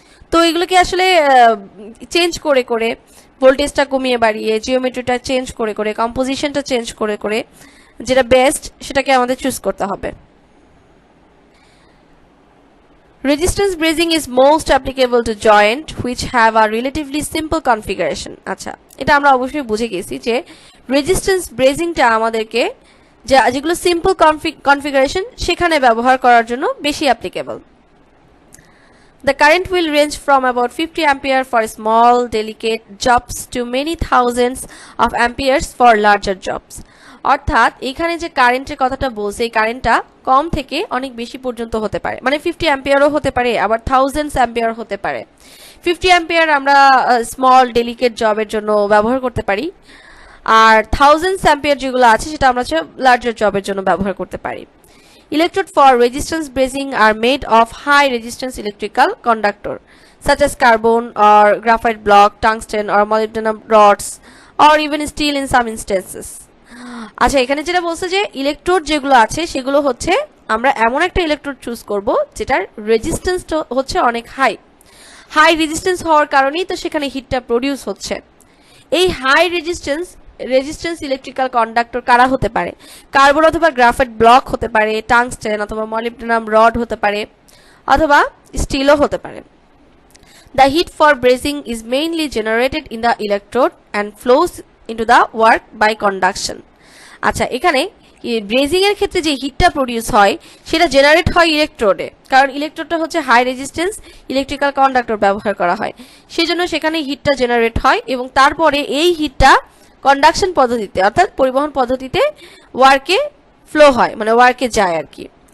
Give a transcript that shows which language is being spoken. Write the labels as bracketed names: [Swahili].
[Bangla] তো এগুলোকে আসলে চেঞ্জ করে করে, ভোল্টেজটা কমিয়ে বাড়িয়ে, জিওমেট্রিটা চেঞ্জ করে করে, কম্পোজিশনটা চেঞ্জ করে করে যেটা বেস্ট সেটাকে আমাদের চুজ করতে হবে। [English] Resistance bracing is most applicable to joint which have a relatively simple configuration. [Bangla] আচ্ছা, এটা আমরা অবশ্যই বুঝে গেছি যে রেজিস্ট্যান্স ব্রেজিংটা আমাদেরকে যেগুলো সিম্পল কনফিগারেশন সেখানে ব্যবহার করার জন্য বেশি applicable. [English] The current will range from about 50 ampere for small delicate jobs to many thousands of amperes for larger jobs. [Bangla] অর্থাৎ এখানে যে কারেন্টের কথাটা বলছে, এই কারেন্টটা কম থেকে অনেক বেশি পর্যন্ত হতে পারে, মানে 50 অ্যাম্পিয়ারও হতে পারে, আবার থাউজেন্ডস অ্যাম্পিয়ার হতে পারে। 50 অ্যাম্পিয়ার আমরা স্মল ডেলিকেট জবের জন্য ব্যবহার করতে পারি, আর থাউজেন্ডস অ্যাম্পিয়ার যেগুলো আছে সেটা আমরা লার্জার জবের জন্য ব্যবহার করতে পারি। [English] Electrode for resistance bracing are made of high resistance electrical conductor such as carbon or graphite block, tungsten or molybdenum rods or even steel in some instances. [Bangla] আচ্ছা, এখানে যেটা বলছে যে ইলেকট্রোড যেগুলো আছে সেগুলো হচ্ছে আমরা এমন একটা ইলেকট্রোড চুজ করব যেটার রেজিস্ট্যান্স হচ্ছে অনেক হাই রেজিস্ট্যান্স হওয়ার কারণেই তো সেখানে হিটটা প্রডিউস হচ্ছে। এই হাই রেজিস্ট্যান্স ইলেকট্রিক্যাল কন্ডাক্টর কারা হতে পারে? কার্বন অথবা গ্রাফাইট ব্লক হতে পারে, টাংস্টেন অথবা মলিবডেনাম রড হতে পারে, অথবা স্টিলও হতে পারে। [English] The heat for bracing is mainly generated in the electrode and flows into the work by conduction. [Bangla] আচ্ছা, এখানে ব্রেজিং এর ক্ষেত্রে যে হিটটা প্রডিউস হয় সেটা জেনারেট হয় ইলেকট্রোডে, কারণ ইলেকট্রোডটা হচ্ছে হাই রেজিস্ট্যান্স ইলেকট্রিক্যাল কন্ডাক্টর ব্যবহার করা হয়, সেই জন্য সেখানে হিটটা জেনারেট হয় এবং তারপরে এই হিটটা কন্ডাকশন পদ্ধতিতে অর্থাৎ পরিবহন পদ্ধতিতে ওয়ার্কে ফ্লো হয়, মানে ওয়ার্কে যায় আর কি।